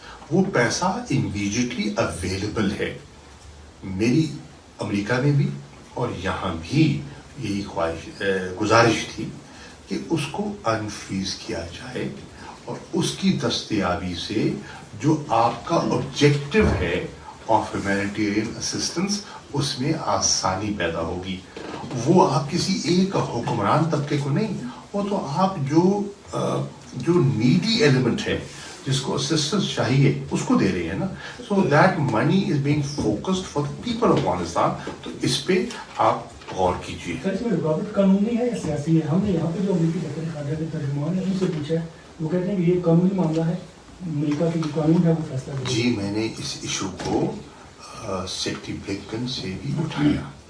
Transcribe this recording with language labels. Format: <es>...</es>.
<ur>وہ پیسہ immediately available ہے. میری امریکہ میں بھی اور یہاں بھی یہی گزارش تھی کہ اس کو انفریز کیا جائے، اور اس کی دستیابی سے جو آپ کا آبجیکٹو ہے</ur> <en>of humanitarian assistance,</en> <ur>اس میں آسانی پیدا ہوگی. وہ آپ کسی ایک حکمران طبقے کو نہیں، وہ تو آپ جو نیڈی ایلیمنٹ ہے جس کو اسسٹنس چاہیے اس کو دے رہے ہیں نا.</ur> <en>So that money is being focused for the people of Afghanistan.</en> <ur>تو اس پہ آپ غور کیجیے. سر اس میں رکاوٹ قانونی ہے یا سیاسی ہے؟ ہم نے یہاں پہ جو امریکی دفتر خارجہ کے ترجمان ہیں ان سے پوچھا ہے، وہ کہتے ہیں کہ یہ قانونی معاملہ ہے، امریکہ کی جو قانون ہے وہ فیصلہ کرے گا. جی میں نے اس ایشو کو سیکرٹری بلنکن سے بھی اٹھایا.</ur>